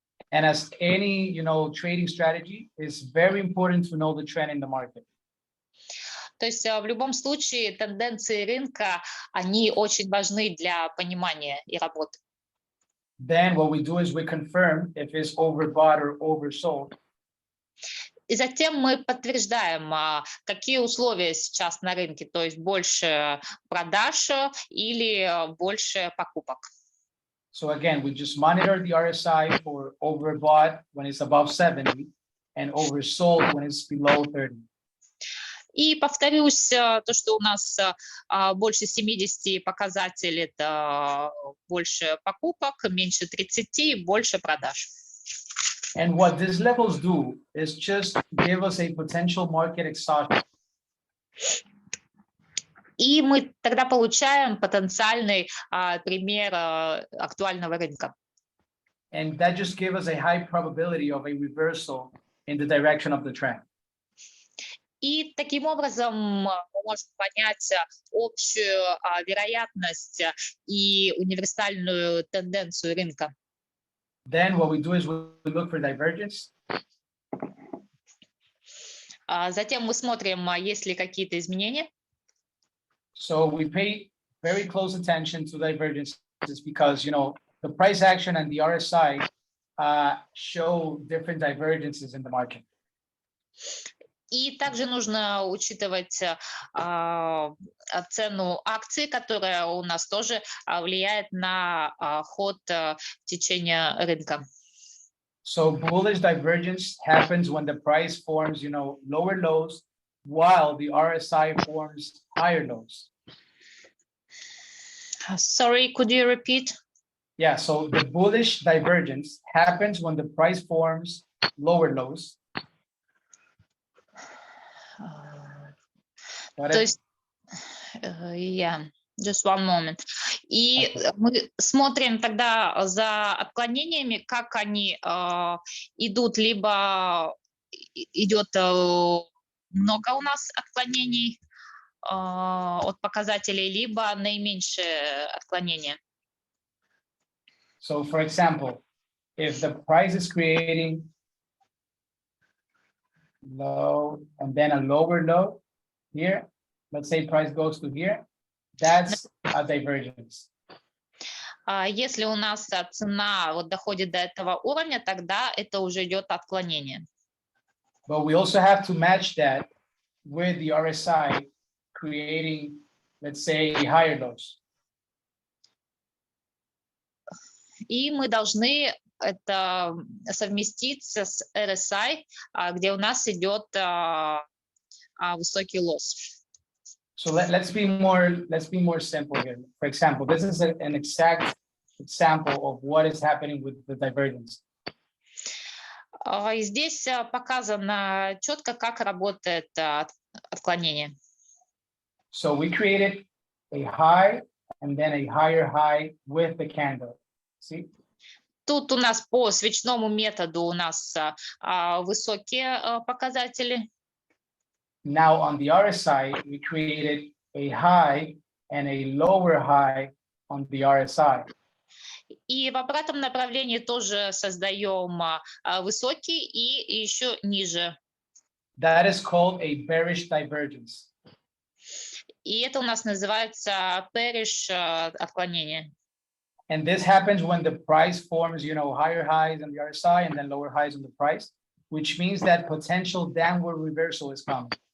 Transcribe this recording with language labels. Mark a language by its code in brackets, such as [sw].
[en] And as any, trading strategy, it's very important to know the trend in the market. [ru] То есть в любом случае тенденции рынка, они очень важны для понимания и работы. [en] Then what we do is we confirm if it's overbought or oversold. [ru] И затем мы подтверждаем, какие условия сейчас на рынке, то есть больше продаж или больше покупок. [en] So again, we just monitor the RSI for overbought when it's above 70 and oversold when it's below 30. [ru] И повторюсь, то, что у нас больше 70 показатель, это больше покупок, меньше 30, больше продаж. [en] And what these levels do is just give us a potential market exhaustion. [ru] И мы тогда получаем потенциальный пример актуального рынка. [en] And that just gives us a high probability of a reversal in the direction of the trend. [ru] И таким образом мы можем понять общую вероятность и универсальную тенденцию рынка. [en] Then what we do is we look for divergence. [ru] Затем мы смотрим, есть ли какие-то изменения. [en] So we pay very close attention to divergences because, the price action and the RSI show different divergences in the market. [ru] И также нужно учитывать цену акций, которая у нас тоже влияет на ход течения рынка. [en] So bullish divergence happens when the price forms, lower lows while the RSI forms higher lows. Sorry, could you repeat? Yeah, so the bullish divergence happens when the price forms lower lows. [ru] То есть, [en] just one moment. [ru] И мы смотрим тогда за отклонениями, как они идут, либо идет много у нас отклонений от показателей, либо наименьшее отклонение. [en] So, for example, if the price is creating low and then a lower low here, let's say price goes to here, that's a divergence. [ru] Если у нас цена доходит до этого уровня, тогда это уже идет отклонение. [en] But we also have to match that with the RSI creating, let's say, higher lows. [ru] И мы должны это совместить с RSI, где у нас идет высокий лосс. [en] So let's be more simple here. For example, this is an exact example of what is happening with the divergence. [ru] И здесь показано четко, как работает отклонение. [en] So we created a high and then a higher high with the candle. See? [ru] Тут у нас по свечному методу у нас высокие показатели. [en] Now on the other side, we created a high and a lower high on the RSI. [ru] И в обратном направлении тоже создаем высокий и еще ниже. [en] That is called a bearish divergence. [ru] И это у нас называется bearish отклонение. [en] And this happens when the price forms, higher highs on the RSI and then lower highs on the price, which means that potential downward reversal is coming.